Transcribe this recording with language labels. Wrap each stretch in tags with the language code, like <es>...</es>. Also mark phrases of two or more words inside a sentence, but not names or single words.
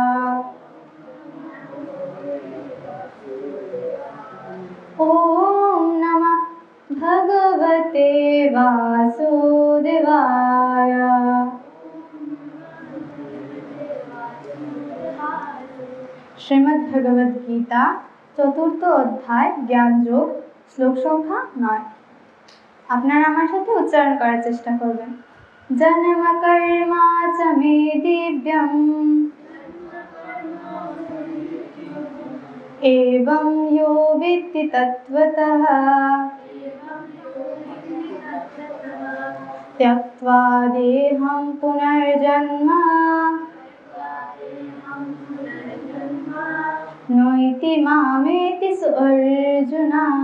<sa>ओम नमः भगवते वासुदेवाय। श्रीमद् भगवद गीता चतुर्थ अध्याय ज्ञान योग श्लोक संख्या 9।</sa> <bn>আপনারা আমার সাথে উচ্চারণ করার চেষ্টা করবেন।</bn> <sa>জন্ম কর্ম চ মে দিব্যম एवं यो वेत्ति तत्त्वतः त्यक्त्वा देहं पुनर्जन्म नैति मामेति अर्जुन।</sa>